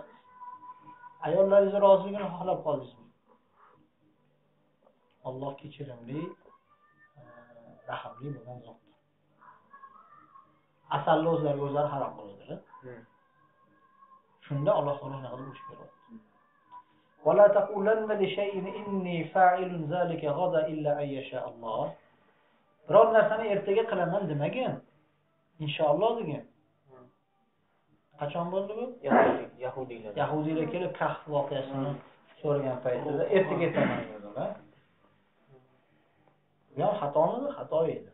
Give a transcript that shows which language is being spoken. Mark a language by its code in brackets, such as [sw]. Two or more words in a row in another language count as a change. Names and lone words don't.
[uz] Ayollaringiz roziligini xohlab qoldingizmi? Alloh kechirimli, rahimli bo'lgan zot. Asalni o'zlariga o'zlari harom qiladilar. Shunda Alloh taolo nima qilib urush beryapti? [ar] ولا تقولن لشيء إني فاعل ذلك غدا إلا أن يشاء الله. [uz] Biror narsani ertaga qilaman demagin. Inshaalloh degan. Qachon bo'ldi bu? Yahudiylar kelib Kahf voqeasini so'ragan paytida ertaga aytaman dedilar. Bu ham xatomidi? Xato edi.